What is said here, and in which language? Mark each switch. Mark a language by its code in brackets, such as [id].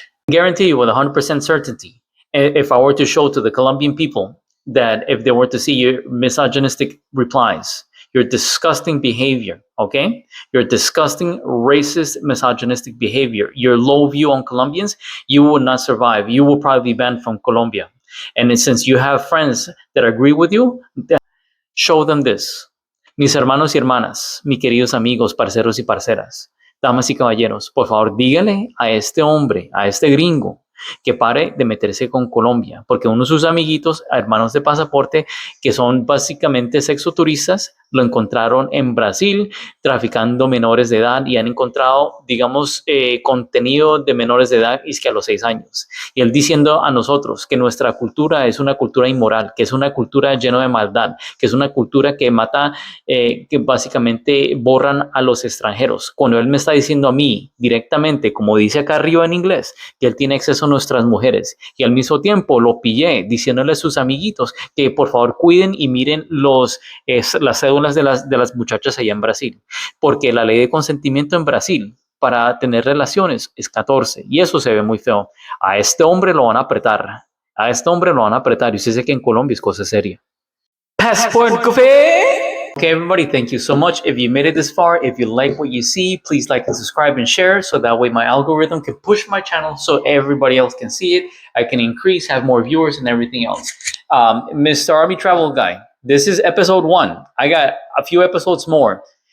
[en] Guarantee you with 100% certainty, if I were to show to the Colombian people that if they were to see your misogynistic replies, your disgusting behavior, okay? Your disgusting, racist, misogynistic behavior, your low view on Colombians, you will not survive. You will probably be banned from Colombia. And since you have friends that agree with you, show them this. [es] Mis hermanos y hermanas, mis queridos amigos, parceros y parceras, damas y caballeros, por favor, dígale a este hombre, a este gringo, que pare de meterse con Colombia, porque uno de sus amiguitos, hermanos de pasaporte, que son básicamente sexoturistas, lo encontraron en Brasil traficando menores de edad y han encontrado, digamos, contenido de menores de edad y es que a los 6 años. Y él diciendo a nosotros que nuestra cultura es una cultura inmoral, que es una cultura llena de maldad, que es una cultura que mata, que básicamente borran a los extranjeros. Cuando él me está diciendo a mí directamente, como dice acá arriba en inglés, que él tiene acceso a nuestras mujeres y al mismo tiempo lo pillé diciéndole a sus amiguitos que por favor cuiden y miren las cédulas de las muchachas allá en Brasil, porque la ley de consentimiento en Brasil para tener relaciones es 14 y eso se ve muy feo. A este hombre lo van a apretar, a este hombre lo van a apretar y usted sabe que en Colombia es cosa seria. [en] Passport Café! Okay, everybody, thank you so much. If you made it this far, if you like what you see, please like and subscribe and share so that way my algorithm can push my channel so everybody else can see it. I can increase, have more viewers and everything else. Mr. Army Travel Guy, this is episode 1. I got a few episodes more.